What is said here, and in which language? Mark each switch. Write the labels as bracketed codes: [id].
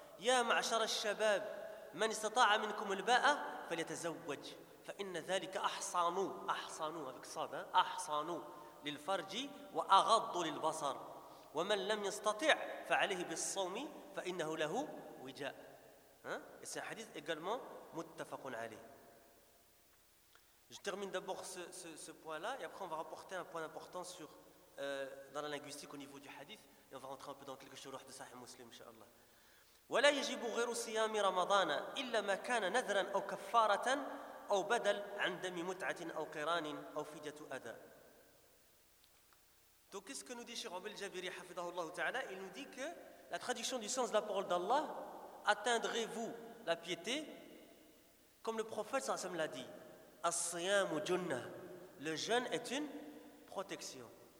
[ar] يا معشر الشباب من استطاع منكم الباءة فليتزوج فإن ذلك أحصانوا أحصانوا للفرج وأغض للبصر ومن لم يستطع فعليه بالصوم فإنه له وجاء. هذا حديث [fr] également [ar] متفق عليه. [fr] Je termine d'abord ce point-là et après on va rapporter un point important sur dans la linguistique au niveau du hadith et on va rentrer un peu dans quelques shurouh de Sahih Muslim inshallah. [ar] ولا يجب غير صيام رمضان إلا ما كان نذرا أو كفارة أو بدل عن دم متعة أو قران أو فدية أذى. [fr] Donc qu'est-ce que nous dit Cheikh Al-Jabiri hafidhahullah ta'ala? Il nous dit que la traduction du sens de la parole d'Allah, atteindrez-vous la piété comme le prophète sallam l'a dit, [ar] as-siyam junna, [fr] le jeûne est une protection.